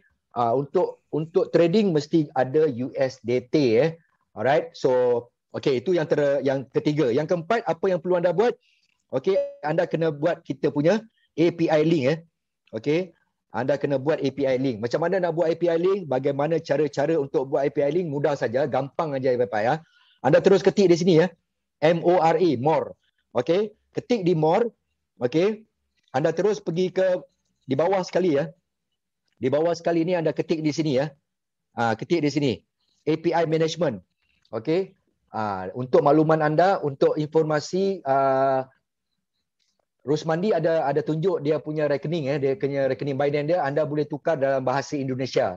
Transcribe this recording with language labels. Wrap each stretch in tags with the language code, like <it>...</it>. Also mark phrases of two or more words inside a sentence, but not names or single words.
<ms>Untuk trading mesti ada USDT Alright. So okey, itu yang ketiga. Yang keempat, apa yang perlu anda buat? Okey, anda kena buat kita punya</ms> <en>API link</en> <ms>Okey. Anda kena buat</ms> <en>API link.</en> <ms>Macam mana nak buat</ms> <en>API link?</en> <ms>Bagaimana cara-cara untuk buat</ms> <en>API link?</en> <ms>Mudah saja,</ms> <id>gampang aja Bapak Anda terus ketik di sini MORE, more.</id> <ms>Okey, ketik di more. Okey. Anda terus pergi ke di bawah sekali Di bawah sekali ni anda ketik di sini ketik di sini</ms> <en>API management.</en> <ms>Okey. Untuk makluman anda, untuk informasi Rusmandi ada tunjuk dia punya rekening dia punya rekening Binance dia, anda boleh tukar dalam bahasa Indonesia.</ms>